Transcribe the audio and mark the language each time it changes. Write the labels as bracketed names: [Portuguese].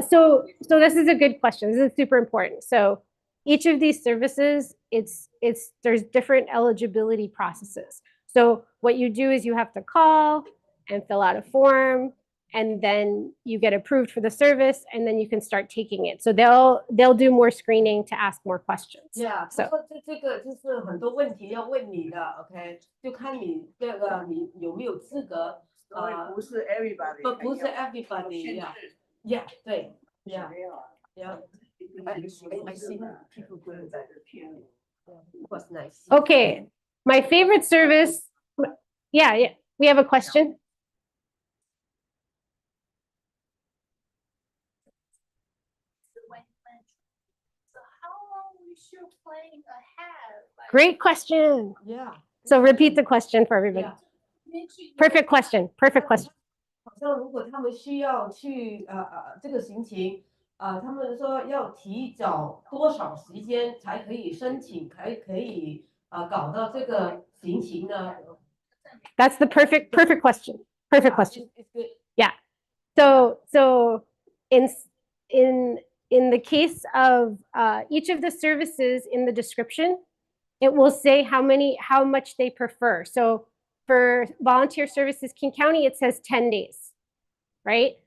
[English] so this is a good question. This is super important. So each of these services, there's different eligibility processes. So what you do is you have to call and fill out a form, and then you get approved for the service, and then you can start taking it. So they'll do more screening to ask more questions. [Chinese] Yeah， 他说这个就是很多问题要问你的 ，OK， 就看你这个你有没有资格。不是 everybody。不是 everybody。Yeah， 对 ，Yeah， yeah。 [English] I see people doing that. It was nice. Okay, my favorite service. Yeah. We have a question. So how long we should plan ahead? Like, Great question. Yeah. So repeat the question for everybody. Yeah. Perfect question. Perfect question. [Chinese] 好像如果他们需要去这个行情他们说要提早多少时间才可以申请，才可以搞到这个行情呢？ [English] That's the perfect question. Perfect question. It's good. Yeah. So in the case of each of the services in the description, it will say how much they prefer. So for Volunteer Services King County, it says 10 days, right?